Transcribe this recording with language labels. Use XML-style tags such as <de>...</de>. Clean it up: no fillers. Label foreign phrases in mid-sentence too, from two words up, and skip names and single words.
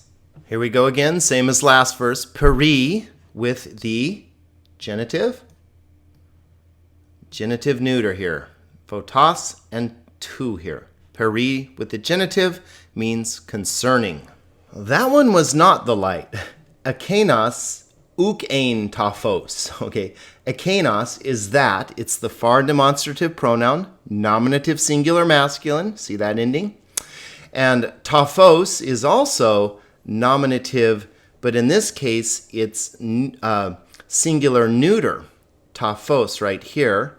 <en>Here we go again, same as last verse. Peri with the genitive neuter here. Photos and tu here. Peri with the genitive means concerning. That one was not the light.</en> <el>ἐκεῖνος οὐκ ἦν τάφος.</el> <en>Okay, ekenos is that. It's the far demonstrative pronoun, nominative singular masculine. See that ending? And taphos is also nominative, but in this case, it's singular neuter. Taphos right here.</en>